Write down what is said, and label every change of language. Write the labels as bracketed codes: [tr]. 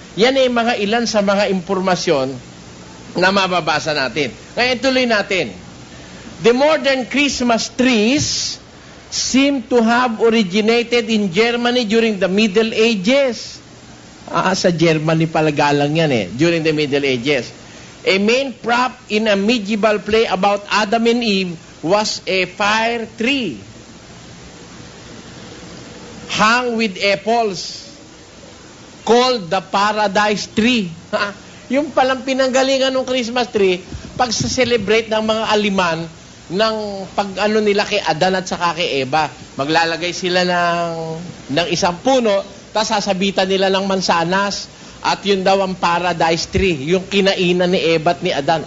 [tl] Yan ay mga ilan sa mga impormasyon na mababasa natin. Ngayon tuloy natin. [en] The modern Christmas trees seem to have originated in Germany during the Middle Ages. [tl] Sa Germany pala galang yan eh, [en] during the Middle Ages. A main prop in a medieval play about Adam and Eve was a fire tree hung with apples called the paradise tree. [tl] Yung palang pinanggalingan ng Christmas tree, pag sa-celebrate ng mga Aliman, ng pag-ano nila kay Adan at saka kay Eva. Maglalagay sila ng isang puno, tapos sasabitan nila ng mansanas, at yun daw ang paradise tree, yung kinainan ni Eva at ni Adan.